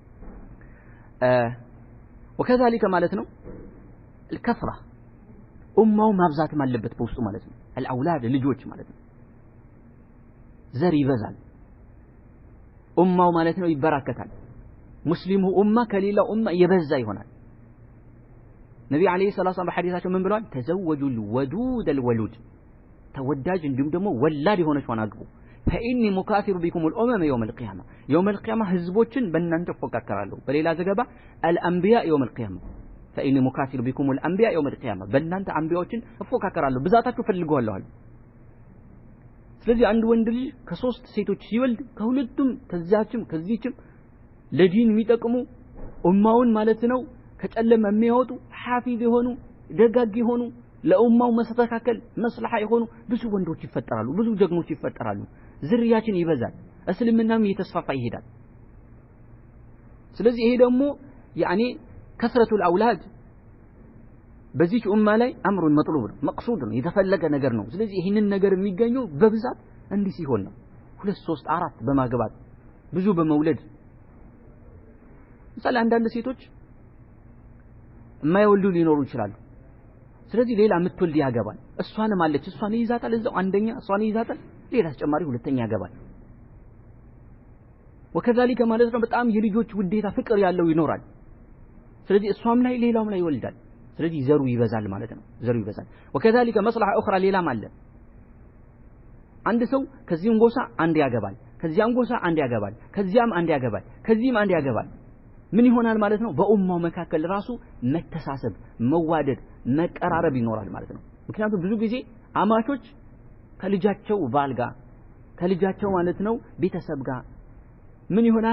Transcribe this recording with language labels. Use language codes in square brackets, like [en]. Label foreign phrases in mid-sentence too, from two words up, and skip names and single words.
[am] وكذلك ማለት ነው الكثرة ኡማው ማብዛት አለበት በውስጡ ማለት ነው الأولاد ልጆች ማለት ነው ዘር ይበዛል ኡማው ማለት ነው ይበራከታል ሙስሊሙ ኡማ ከሌላው ኡማ የበዛ ይሆናል ነብዩ [ar] عليه الصلاة والسلام [am] በሐዲሳቸው ምን ብለዋል [ar] تزوجوا الودود الولود [am] ተወዳጅ እንዲሁም ደግሞ ወላድ የሆነችውን አግቡ [ar] فإني مكاثر بكم الأمم يوم القيامة [am] ህዝቦችን በእናንተ ተፎካከራለሁ በሌላ ዘገባ [ar] الأنبياء يوم القيامة فإني مكاثر بكم الأنبياء يوم القيامة [am] በእናንተ አንቢያዎችን ተፎካከራለሁ ብዛታችሁ ፈልገዋለሁ ስለዚህ አንድ ወንድ ልጅ ከሶስት ሴቶች ሲወልድ ከሁለቱም ከዚህችም ለዲን የሚጠቅሙ ኡማውን ማለት ነው ከጨለማ የሚያወጡ ሐፊዝ የሆኑ ደጋግ የሆኑ ለኡማው መስተካከል መስላሃ የሆኑ ብዙ ወንዶች ይፈጠራሉ ብዙ ጀግኖች ይፈጠራሉ ዝርያችን ይበዛል እስልምናም እየተስፋፋ ይሄዳል ስለዚህ ይሄ ደግሞ ያኔ [ar] كثرة الأولاد [am] በዚህ ኡማ ላይ [ar] أمر مطلوب [am] ነው መቅሱድ ነው የተፈለገ ነገር ነው ስለዚህ ይሄንን ነገር የሚገኘው በብዛት እንዲህ ሲሆን ነው 2 3 4 በማግባት ብዙ በመውለድ ምሳሌ አንዳንድ ሴቶች የማይወልዱ ሊኖሩ ይችላሉ ስለዚህ ሌላ ምትወልድ ያገባል እሷንም አለች እሷን ይዛታል እዛው አንደኛ እሷን ይዛታል ሌላ ተጨማሪ ሁለተኛ ያገባል وكذلك ማለት ነው በጣም የልጆች ውዴታ ፍቅር ያለው ይኖራል ስለዚህ እሷም ላይ ሌላውም ላይ ይወልዳል ስለዚህ ዘሩ ይበዛል ማለት ነው ዘሩ ይበዛል [ar] وكذلك مصلحه اخرى [am] ሌላም አለ አንድ ሰው ከዚህም ጎሳ አንድ ያገባል ከዚያም ጎሳ አንድ ያገባል ከዚያም አንድ ያገባል ከዚህም አንድ ያገባል ምን ይሆናል ማለት ነው በኡማው መካከል ራሱ መተሳሰብ መዋደድ መቀራረብ ይኖራል ማለት ነው ምክንያቱም ብዙ ጊዜ አማቾች ከልጃቸው ባል ጋር ከልጃቸው ማለት ነው ቤተሰብ ጋር ምን ይሆናል